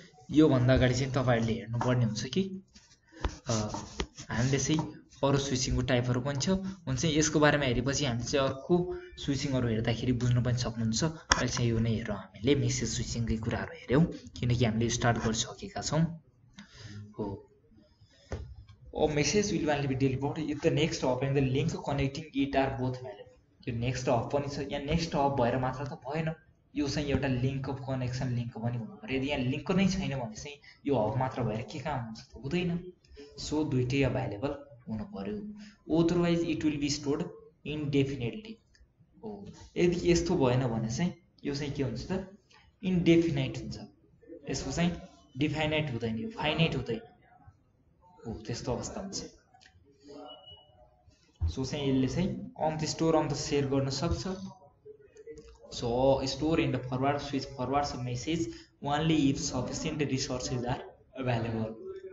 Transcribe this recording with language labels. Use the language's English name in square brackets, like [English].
[Nepali] यो भन्दा अगाडि चाहिँ तपाईहरुले हेर्नुपर्ने हुन्छ कि हामीले चाहिँ अरु स्विचिङको टाइपहरु पनि हुन्छ, यसको बारेमा हेरेपछि हामी चाहिँ अर्को स्विचिङहरु हेर्दाखेरि बुझ्न पनि सक्नुहुन्छ। अहिले चाहिँ यो नै हेरौँ, हामीले मेसेज स्विचिङकै कुराहरु हेर्यौं किनकि हामीले स्टार्ट गरिसकेका छौं। [English] हो, a message will only be delivered if the next hop and the link connecting it are both valid। [Nepali] यो नेक्स्ट हब पनि छ। यहाँ नेक्स्ट हब भएर मात्र त भएन, यो चाहिँ एउटा लिङ्क अफ कनेक्सन लिङ्क पनि हुनु पर्यो। यदि यहाँ लिङ्क नै छैन भने चाहिँ यो हब मात्र भएर के काम हुन्छ त, हुँदैन। सो दुइटै अभाइलेबल हुनु पर्यो, [English] otherwise it will be stored indefinitely [Nepali] हो। यदि यस्तो भएन भने चाहिँ यो चाहिँ के हुन्छ त, इन्डेफिनाइट हुन्छ, यसको चाहिँ डिफाइनाइट हुँदैन, यो फाइनाइट हुँदैन हो, त्यस्तो अवस्था हुन्छ। सो चाहिँ यसले चाहिँ on the store on the share गर्न सक्छ। [English] So store and forward switch forwards message only if sufficient resources are available.